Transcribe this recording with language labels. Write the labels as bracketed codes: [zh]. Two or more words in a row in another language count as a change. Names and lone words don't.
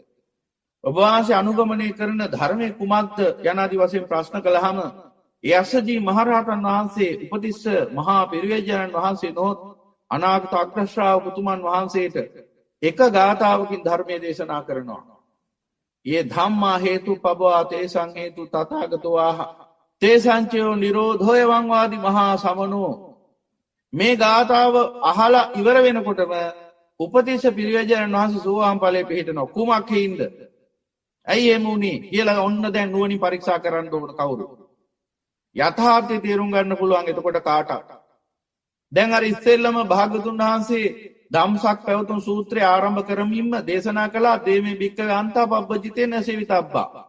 [si] ඔබ වහන්සේ අනුගමනය කරන ධර්මයේ කුමක්ද? යනාදී වශයෙන් ප්‍රශ්න කළාම ඒ අස්සජී මහරහතන් වහන්සේ උපතිස්ස මහා පිරිවැජ්ජයන්න් වහන්සේ නොත් අනාගත අග්‍ර ශ්‍රාවක උතුමන් වහන්සේට එක ගාථාවකින් ධර්මයේ දේශනා කරනවා. [pi] "යේ ධම්මා හේතුපබ්බවා තේසං හේතු තථාගතෝ ආහ තේසංචයෝ නිරෝධෝය වං මහා සමනෝ." [si] මේ ගාථාව අහලා ඉවර වෙනකොටම උපතිස්ස පිරිවැජ්ජයන්න් වහන්සේ සෝවාන් ඵලයේ පිහිටනවා. කුමක් හේින්ද? ඇයි එහෙම වුනේ කියලා ඔන්න දැන් නුවණින් පරීක්ෂා කරන්න ඕන කවුරු? යථාර්ථය තේරුම් ගන්න පුළුවන් එතකොට කාටත්. දැන් අර ඉස්සෙල්ලම භාගතුන් වහන්සේ ධම්සක් පැවතුම් සූත්‍රය ආරම්භ කරමින්ම දේශනා කළා [pi] දේමේ භික්ඛවේ අන්තා පබ්බජිතේන සේවිතබ්බා.